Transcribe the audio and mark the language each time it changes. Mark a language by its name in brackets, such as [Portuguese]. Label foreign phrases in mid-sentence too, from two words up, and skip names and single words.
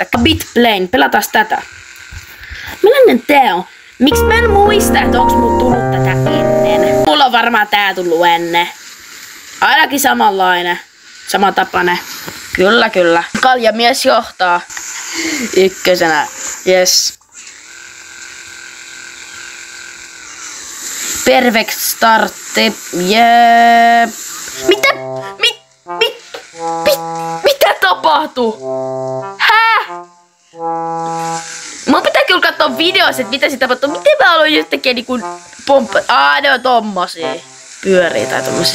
[Finnish] Bitplane, pelataan tätä. Millainen tää on? Miksi mä en muista, että onks mulla tullut tätä ennen? Mulla on varmaan tää tullut ennen. Ainakin samanlainen. Samantapainen. Kyllä. Kaljamies johtaa. 1. [English] Yes. Perfect start. [Finnish] Jep. Mitä tapahtuu? Mun pitää kyllä katsoa videoissa, että mitä sitä tapahtuu. Miten mä aloin jostakin niinku pomppa... ne on tommosia. Pyörii tai tommosia.